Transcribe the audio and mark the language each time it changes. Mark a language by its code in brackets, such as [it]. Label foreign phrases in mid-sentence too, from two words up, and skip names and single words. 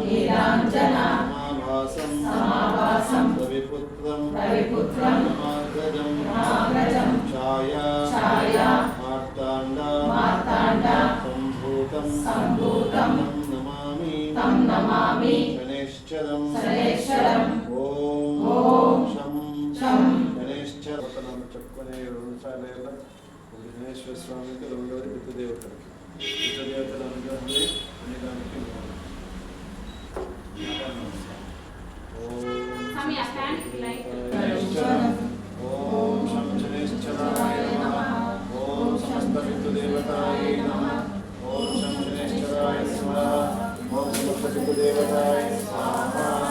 [sa] समाभासं रविपुत्रं यमाग्रजं छाया मार्ताण्डं सम्भूतं तं नमामि शनैश्चरम् ॐ शं शनैश्चरं [te] చెప్పుకునే రెండు సార్లు విఘ్నేశ్వర స్వామికి రెండవది పితృదేవతలకి పితృదేవతల అనుగ్రహమే అనేదానికి [sa] ఓం శం శనైశ్చరాయ నమః ఓం సమస్త పితృదేవతాయ నమః ఓం శం శనైశ్చరాయ స్వాహా ఓం సమస్త పితృదేవతాయ స్వాహా